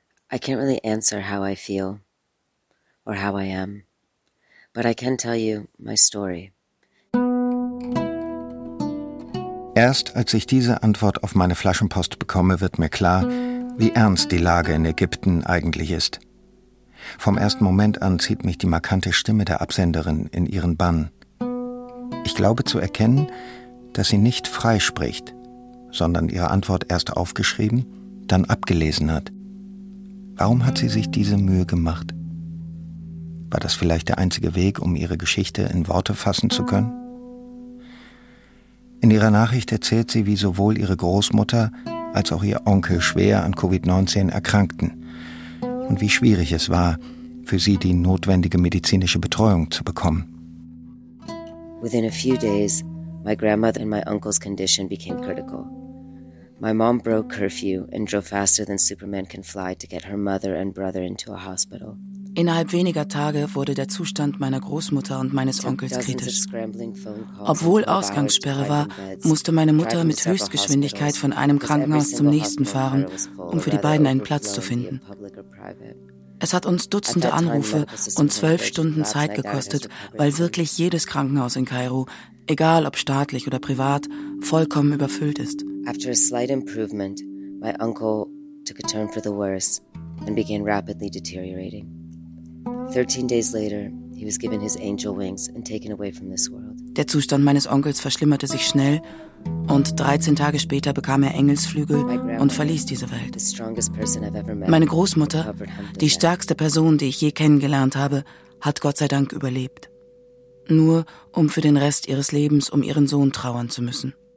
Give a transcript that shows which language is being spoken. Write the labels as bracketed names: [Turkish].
[English] I can't really answer how I feel or how I am, but I can tell you my story. [German] Erst als ich diese Antwort auf meine Flaschenpost bekomme, wird mir klar, wie ernst die Lage in Ägypten eigentlich ist. Vom ersten Moment an zieht mich die markante Stimme der Absenderin in ihren Bann. Ich glaube zu erkennen, dass sie nicht frei spricht, sondern ihre Antwort erst aufgeschrieben, dann abgelesen hat. Warum hat sie sich diese Mühe gemacht? War das vielleicht der einzige Weg, um ihre Geschichte in Worte fassen zu können? In ihrer Nachricht erzählt sie, wie sowohl ihre Großmutter als auch ihr Onkel schwer an Covid-19 erkrankten. Und wie schwierig es war, für sie die notwendige medizinische Betreuung zu bekommen. [English] Within a few days, my grandmother and my uncle's condition became critical. My mom broke curfew and drove faster than Superman can fly to get her mother and brother into a hospital. [German] Innerhalb weniger Tage wurde der Zustand meiner Großmutter und meines Onkels kritisch. Obwohl Ausgangssperre war, musste meine Mutter mit Höchstgeschwindigkeit von einem Krankenhaus zum nächsten fahren, um für die beiden einen Platz zu finden. Es hat uns Dutzende Anrufe und 12 Stunden Zeit gekostet, weil wirklich jedes Krankenhaus in Kairo, egal ob staatlich oder privat, vollkommen überfüllt ist. [English] After a slight improvement, my uncle took a turn for the worse and began rapidly deteriorating. 13 days later, he was given his angel wings and taken away from this world. [German] Der Zustand meines Onkels verschlimmerte sich schnell und 13 Tage später bekam er Engelsflügel und verließ diese Welt. Meine Großmutter, die stärkste Person, die ich je kennengelernt habe, hat Gott sei Dank überlebt. Nur um für den Rest ihres Lebens um ihren Sohn trauern zu müssen.